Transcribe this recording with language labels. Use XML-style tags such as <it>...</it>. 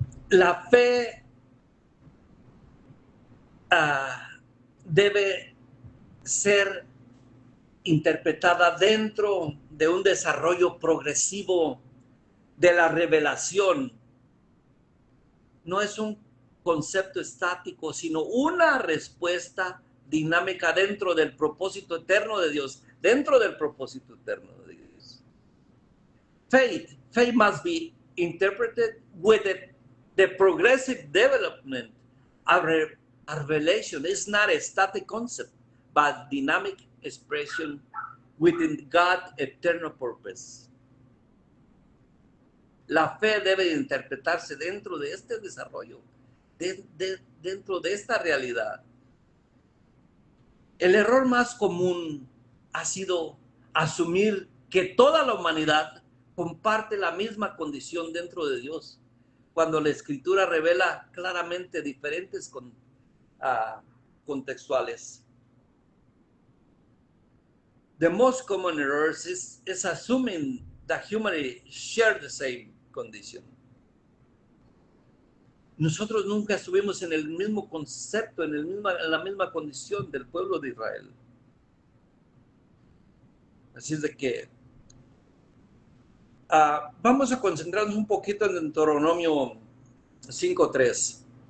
<es>La fe debe ser interpretada dentro de un desarrollo progresivo de la revelación. No es un concepto estático, sino una respuesta dinámica dentro del propósito eterno de Dios, dentro del propósito eterno de Dios.</es> <en>Faith must be interpreted with the progressive development of revelation. It's not a static concept, but dynamic expression within God's eternal purpose.</en> <es>La fe debe interpretarse dentro de este desarrollo, dentro de esta realidad. El error más común ha sido asumir que toda la humanidad comparte la misma condición dentro de Dios, cuando la Escritura revela claramente diferentes contextuales.</es> <en>The most common error is assuming that humanity share the same condition.</en> <es>Nosotros nunca estuvimos en el mismo concepto, en la misma condición del pueblo de Israel. Así es de que vamos a concentrarnos un poquito en Deuteronomio 5:3.</es>